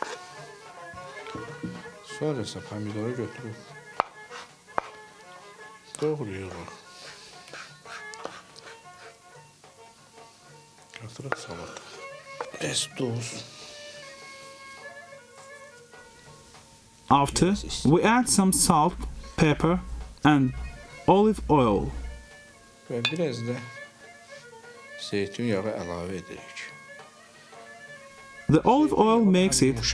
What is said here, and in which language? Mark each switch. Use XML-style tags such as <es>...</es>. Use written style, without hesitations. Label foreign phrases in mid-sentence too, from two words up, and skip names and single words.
<az>Sonra isə pomidoru götürüb doğrayırıq. Qatırıq salata. Ez duz.</az> <en>After, we add some salt, pepper, and olive oil.</en> <az>Və biraz da zeytun yağı əlavə edirik.</az> <en>The olive oil makes it</en>